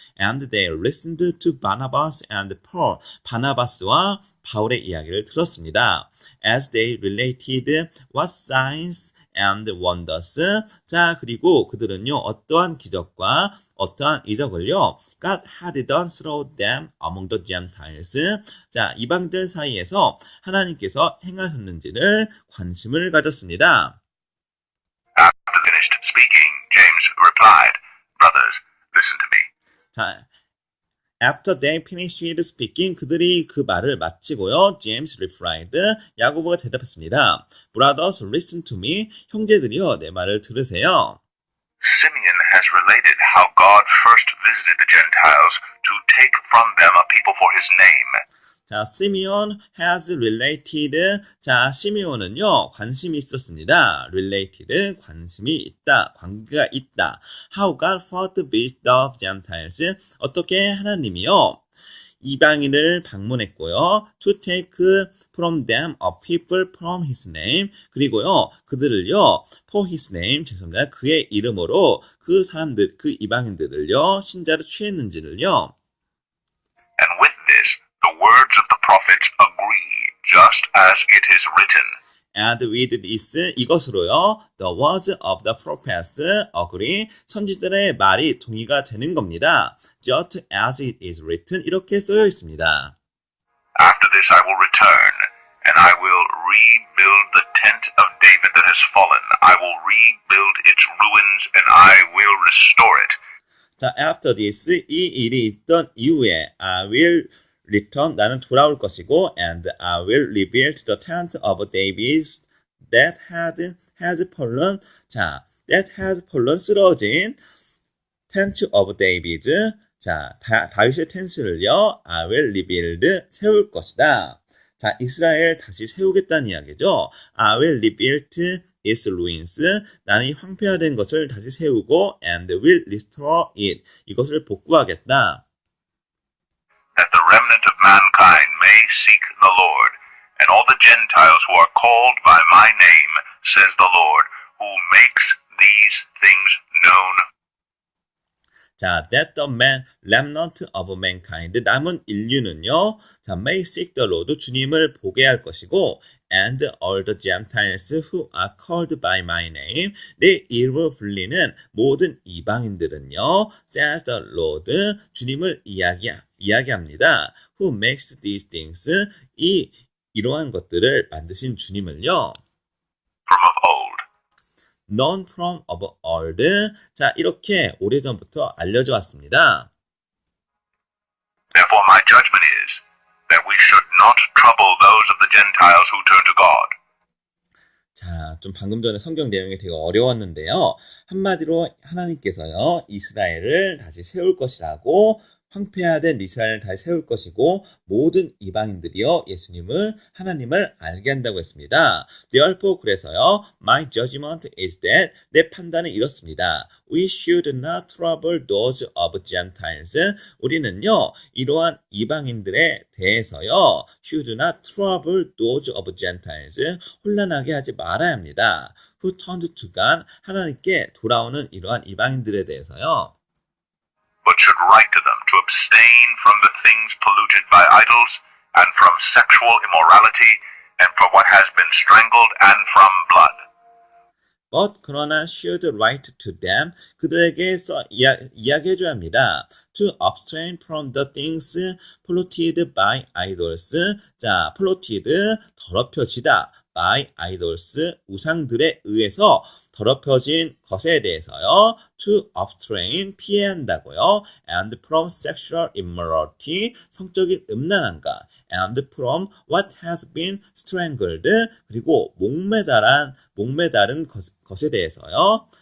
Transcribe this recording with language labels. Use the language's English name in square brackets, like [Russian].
[English] And they listened to Barnabas and Paul, [Korean] 바나바스와 바울의 이야기를 들었습니다. [English] As they related what signs and wonders. 자, [Korean] 그리고 그들은요, 어떠한 기적과 어떠한 이적을요, [English] God had done through them among the Gentiles. [Korean] 자, 이방들 사이에서 하나님께서 행하셨는지를 관심을 가졌습니다. [English] After finished speaking, James replied, Brothers, listen to me. 자, After they finished speaking, [Korean] 그들이 그 말을 마치고요. [English] James replied, [Korean] 야고보가 대답했습니다. [English] Brothers, listen to me. [Korean] 형제들이여, 내 말을 들으세요. [English] Simeon has related how God first visited the Gentiles to take from them a people for his name. 자, Simeon has related. [Korean] 자, 시메온은요, 관심이 있었습니다. related, 관심이 있다, 관계가 있다. [English] How God first visited the Gentiles. [Korean] 어떻게 하나님이요, 이방인을 방문했고요. [English] To take from them a people from his name. [Korean] 그리고요, 그들을요, [English] for his name, [Korean] 죄송합니다. 그의 이름으로 그 사람들, 그 이방인들을요, 신자로 취했는지를요. [English] And with this, the words of the prophets agree, just as it is written. And with this, [Korean] 이것으로요, [English] the words of the prophets agree, [Korean] 선지자들의 말이 동의가 되는 겁니다. [English] Just as it is written, [Korean] 이렇게 쓰여 있습니다. [English] After this I will return, and I will rebuild the tent of David that has fallen. I will rebuild its ruins, and I will restore it. 자, after this, [Korean] 이 일이 있던 이후에, [English] I will return, [Korean] 나는 돌아올 것이고, [English] and I will rebuild the tent of David that has fallen. 자, that has fallen, [Korean] 쓰러진 [English] tent of David. [Korean] 자, 다윗의 텐트를요, [English] I will rebuild, [Korean] 세울 것이다. 자, 이스라엘 다시 세우겠다는 이야기죠. [English] I will rebuild its ruins. [Korean] 나는 이 황폐화된 것을 다시 세우고, [English] and will restore it. [Korean] 이것을 복구하겠다. [English] That the remnant of mankind may seek the Lord, and all the Gentiles who are called by my name, says the Lord, who makes these things known. 자, that the remnant of mankind, [Korean] 남은 인류는요, [English] 자, may seek the Lord, [Korean] 주님을 보게 할 것이고, [English] and all the Gentiles who are called by my name, [Korean] 내 이름을 불리는 모든 이방인들은요, [English] says the Lord, [Korean] 주님을 이야기합니다. [English] Who makes these things, [Korean] 이러한 것들을 만드신 주님을요, [English] From of old. known from of old. [Korean] 자, 이렇게 오래전부터 알려져 왔습니다. [English] Therefore my judgment is that we should not trouble those of the Gentiles who turn to God. [Korean] 자, 좀 방금 전에 성경 내용이 되게 어려웠는데요. 한마디로 하나님께서요, 이스라엘을 다시 세울 것이라고, 황폐화된 이스라엘을 다시 세울 것이고, 모든 이방인들이요, 하나님을 알게 한다고 했습니다. [English] Therefore, [Korean] 그래서요, [English] my judgment is that, [Korean] 내 판단은 이렇습니다. [English] We should not trouble those of Gentiles. [Korean] 우리는요, 이러한 이방인들에 대해서요, [English] should not trouble those of Gentiles. [Korean] 혼란하게 하지 말아야 합니다. [English] Who turned to God, [Korean] 하나님께 돌아오는 이러한 이방인들에 대해서요, [English] but should write to them to abstain from the things polluted by idols, and from sexual immorality, and from what has been strangled, and from blood. But [Korean] 그러나 [English] should write to them, [Korean] 그들에게 이야기해줘야 합니다. [English] To abstain from the things polluted by idols. [Korean] 자, polluted, 더럽혀지다. [English] by idols, [Korean] 우상들에 의해서 더럽혀진 것에 대해서요. [English] To abstain, [Korean] 피해야 한다고요. [English] And from sexual immorality, [Korean] 성적인 음란함과. [English] And from what has been strangled, [Korean] 그리고 목매다른 것에 대해서요.